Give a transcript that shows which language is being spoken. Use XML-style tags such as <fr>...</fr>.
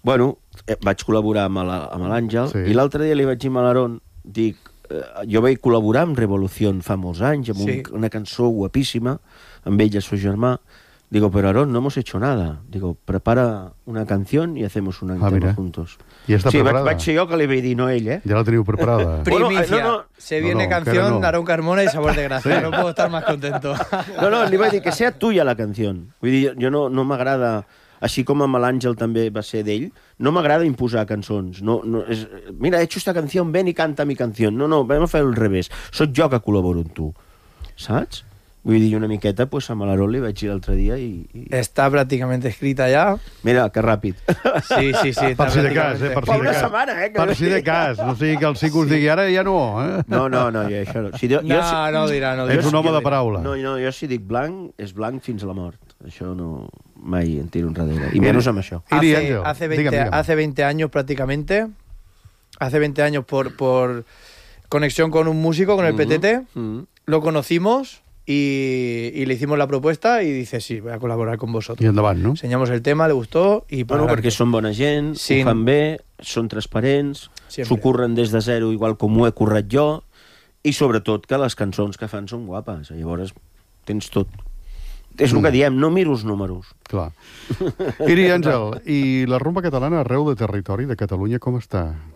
<ca>Bueno, vaig col·laborar amb l'Àngel sí. i l'altre dia li vaig dir a l'Aaron, dic, jo vaig col·laborar amb Revolución fa molts anys, amb una cançó guapíssima, amb ell i el seu germà.</ca> <es>Digo, pero Aarón, no hemos hecho nada. Digo, prepara una canción y hacemos un tema juntos. ¿Y está preparada?</es> <ca>Sí, vaig ser jo que li vaig dir, no ell, Ja la teniu preparada.</ca> <es>Primicia. Bueno, no. Se viene canción Aarón Carmona y Sabor de Gracia. Sí. No puedo estar más contento.</es> <ca>No, li vaig dir que</ca> <es>sea tuya la canción.</es> <ca>Vull dir, jo no m'agrada, així com amb l'Àngel també va ser d'ell, no m'agrada imposar cançons.</ca> <es>Mira, he hecho esta canción, ven y canta mi canción.</es> <ca>No, vam a fer al revés. Soc jo que col·laboro amb tu, saps? Vull dir, una miqueta, pues a Malaró li vaig dir l'altre dia i... Està pràcticament escrita ja. Mira, que ràpid. Sí. Per si de cas, per si de cas. Setmana, per si de cas, no sigui que el cinc us digui ara ja no, No, jo això no. Si, jo, no, si... no ho dirà, no ho dirà. És un home de paraula. No, jo si dic blanc, és blanc fins a la mort. Això no... Mai en tiro enrere. I menys amb això.</ca> <es>Hace 20 años, prácticamente. Hace 20 años por conexión con un músico, con el PTT. Lo conocimos... Y le hicimos la propuesta y dice, sí, voy a colaborar con vosotros. Y endavant, ¿no? Enseñamos el tema, le gustó y...</es> <ca>Bueno, parlarte. Perquè són bona gent, sí. Ho fan bé, són transparents, s'ho curren des de zero igual com ho he currat jo i sobretot que les cançons que fan són guapes. Llavors, tens tot. És el que diem, no miro els números. Clar. Iri, Àngel, i la rumba catalana arreu de territori de Catalunya com està?</ca>